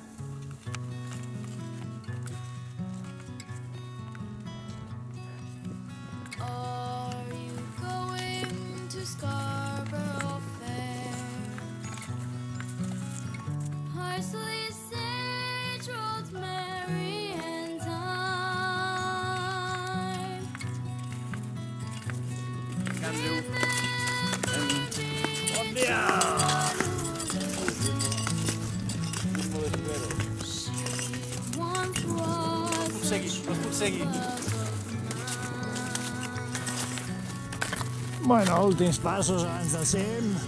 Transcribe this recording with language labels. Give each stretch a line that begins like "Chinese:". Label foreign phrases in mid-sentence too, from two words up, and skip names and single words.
English: Are you going to Scarborough Fair? Parsley, sage, rosemary, and thyme.
Catalan: Bon dia! Bueno, últims passos abans del cim.